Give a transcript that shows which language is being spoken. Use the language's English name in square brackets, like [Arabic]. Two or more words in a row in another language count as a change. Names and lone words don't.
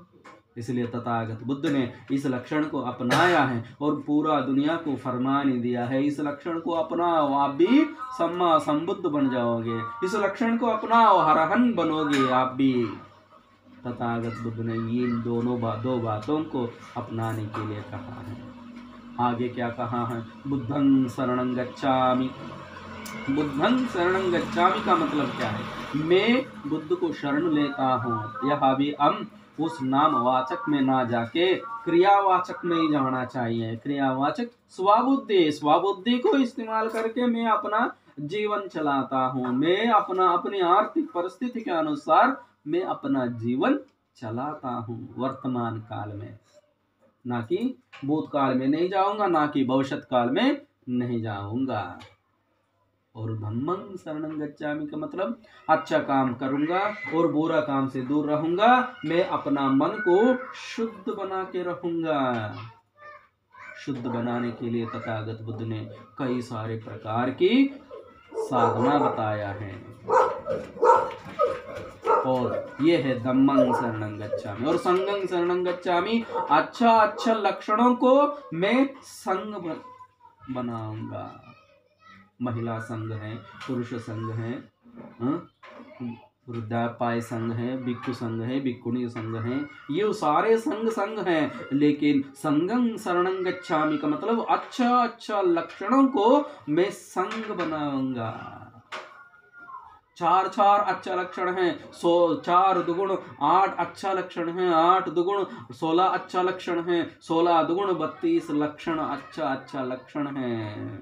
[Hindi] इसलिए तथागत बुद्ध ने इस लक्षण को अपनाया है और पूरा दुनिया को फरमान ही दिया है, इस लक्षण को अपनाओ, आप भी [Pali] सम्मा संबुद्ध [Hindi] बन जाओगे। इस लक्षण को अपनाओ, हरहन बनोगे आप भी। तथागत बुद्ध ने इन दो बातों को अपनाने के लिए कहा है। आगे क्या कहा है? [Pali] बुद्धं शरणं गच्छामि। बुद्धं शरणं गच्छामि [Hindi] का मतलब क्या है? मैं बुद्ध को शरण लेता हूँ। यह भी हम उस नामवाचक में ना जाके क्रियावाचक में ही जाना चाहिए। क्रियावाचक स्वबुद्धि, स्वबुद्धि को इस्तेमाल करके मैं अपना जीवन चलाता हूँ। मैं अपनी आर्थिक परिस्थिति के अनुसार मैं अपना जीवन चलाता हूँ वर्तमान काल में, ना कि भूतकाल में नहीं जाऊंगा, ना कि भविष्य काल में नहीं जाऊंगा। और [Pali] धम्मं शरणं गच्छामि [Hindi] का मतलब अच्छा काम करूंगा और बुरा काम से दूर रहूंगा। मैं अपना मन को शुद्ध बना के रहूंगा। शुद्ध बनाने के लिए तथागत बुद्ध ने कई सारे प्रकार की साधना बताया है। और ये है [Pali] धम्मं शरणं गच्छामि। और संघं शरणं गच्छामि, [Hindi] अच्छा अच्छा लक्षणों को मैं संग बनाऊंगा। महिला संघ है, पुरुष संघ है, वृद्धापाय संघ है, भिक्षु संघ है, भिक्षुणी संघ है, ये सारे संघ हैं। लेकिन [Pali] संघं शरणं गच्छामि [Hindi] का मतलब अच्छा अच्छा लक्षणों को मैं संघ बनाऊंगा। चार अच्छा लक्षण है, 4 दुगुण 8 अच्छा लक्षण है, 8 दुगुण 16 अच्छा लक्षण है, 16 दुगुण 32 लक्षण अच्छा लक्षण है।